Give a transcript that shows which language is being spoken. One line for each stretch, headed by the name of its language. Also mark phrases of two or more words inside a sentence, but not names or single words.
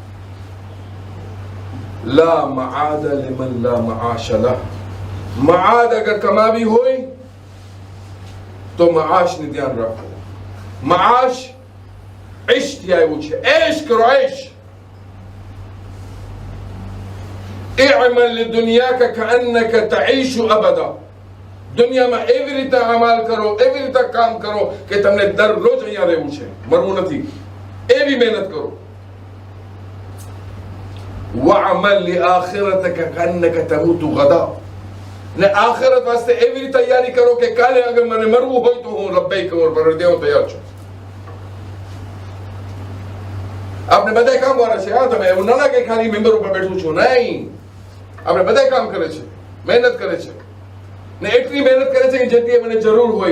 Arabic: لا معاد لمن لا معاش له.
Gujarati: મઆદ અગર કમાવી હોય તો મઆશ ને ધ્યાન રાખો. મઆશ ઈશ થી આવ્યું છે, એશ કરો એશ.
Arabic: اعمل لدنياك كأنك تعيش أبدا.
Gujarati: દુનિયામાં એવી રીતે અમલ કરો, એવી રીતે કામ કરો કે તમને દરરોજ અહીંયા રહેવું છે, મરવું નથી. એવી મહેનત કરો.
Arabic: وعمل لآخرتك كأنك تموت غدا.
Gujarati: ને આખિરત વાસ્તે એવી રીતે તૈયારી કરો કે કાલે અગર મને મરવું હોય તો હું લબ્બૈક કરું, પર દેવ તૈયાર છું. આપણે બધા કામ વાળા છે. હા, તમે એવું ના લાગે ખાલી મેમ્બર ઉપર બેઠું છું. નહીં, આપણે બધા કામ કરે છે, મહેનત કરે છે, ને એટલી મહેનત કરે છે કે જેટલી મને જરૂર હોય.